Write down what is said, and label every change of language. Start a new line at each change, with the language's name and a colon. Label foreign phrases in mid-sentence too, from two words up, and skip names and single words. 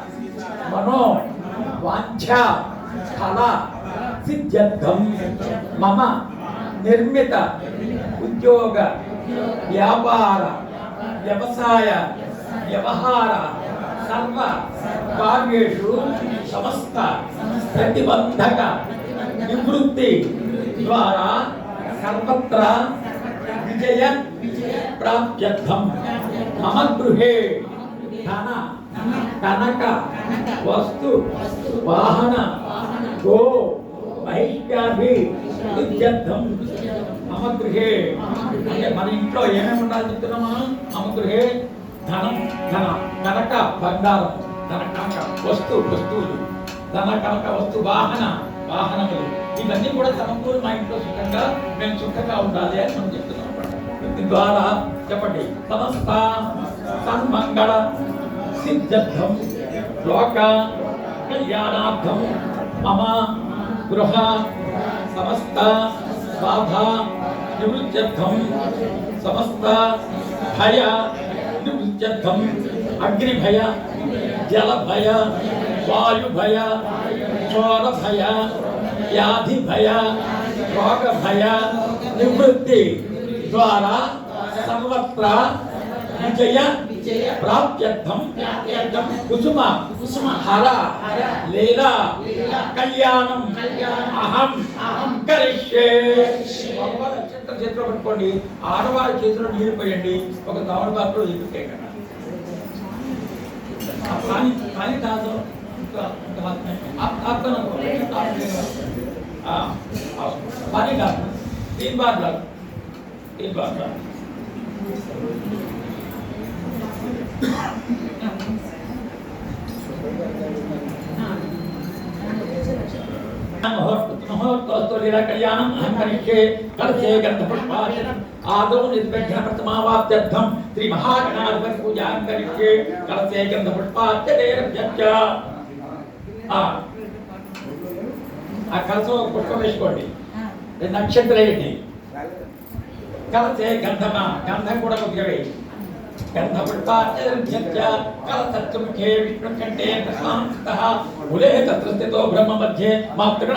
Sanskrit: मनो वांछा फल सिद्ध्यर्थम मम निर्मित उद्योग व्यापार व्यवसाय व्यवहार सर्व कार्येषु समस्त प्रतिबंधक निवृत्ति द्वारा सर्वत्र विजय प्राप्त्यर्थम मम गृहे धन कनक वस्तु वाहन गो महिष्याभि सिद्ध्यर्थम मम गृहे
Telugu: అంటే మన ఇంట్లో ఏమేమి ఉండాలి చెప్తున్నామా
Sanskrit: మమ గృహే ధనం
Telugu: ధన కనక బంగారం ధన కనక వస్తువులు ధన కనక వస్తు వాహనములు ఇవన్నీ కూడా సమకూరు మా ఇంట్లో సుఖంగా మేము సుఖంగా ఉండాలి అని మనం చెప్తున్నాం దీని ద్వారా చెప్పండి సమస్త
Sanskrit: సన్మంగళ सिद्ध्यर्थम लोक कल्याणार्थम मम गृह समस्त बाधा निवृत्त्यर्थम समस्त भय निवृत्त्यर्थम अग्नि भय जल भय वायु भय चोर भय व्याधि भय रोग भय निवृत्ति द्वारा सर्वत्र विजय प्राप्त्यर्थम कुसुम हर लीला कल्याणम अहम करिष्ये
Telugu: చేతిలో పట్టుకోండి ఆడవారి చేతిలో నీళ్లు పోయండి ఒక తమడు పాత్రలో ఎదుగుతాయి కదా
Hindi: पानी डाल दो हाथ में आप तो पानी डाल 3 बार डाल
Sanskrit: कल्याणम अहं करिष्ये कलशे गन्धपुष्पार्चन आदौ निर्विघ्न प्रथमावाप्त्यर्थम श्री महागणाधिपति पूजा करिष्ये कलशे गन्धपुष्पार्चनेरभ्यश्च आ कलशो पुष्प
Telugu: వేసుకోండి నక్షత్రేయండి కలశే గంధం కూడా కొద్దిగా వేయండి
Sanskrit: गन्धपुष्पार्चनेरभ्यश्च कलशस्य मुखे विष्णुकण्ठे प्रशान्तः मूले तत्र स्थितो ब्रह्म मध्ये मातृगण